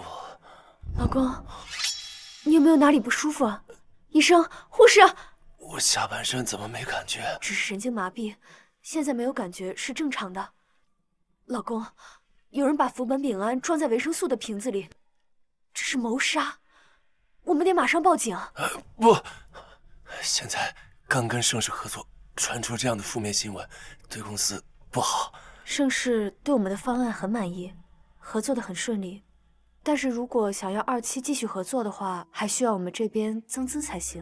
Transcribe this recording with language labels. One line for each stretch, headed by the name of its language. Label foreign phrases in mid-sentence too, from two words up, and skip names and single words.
Chinese: 老公，你有沒有哪裡不舒服啊？醫生、護士，我下半身怎麼沒感覺？只是神經麻痹，現在沒有感覺是正常的。老公，有人把福本丙胺裝在維生素的瓶子裡，這是謀殺，我們得馬上報警。不，現在剛跟盛世合作，傳出這樣的負面新聞，對公司不好。盛世對我們的方案很滿意，合作得很順利，但是如果想要2期繼續合作的話，還需要我們這邊增資才行。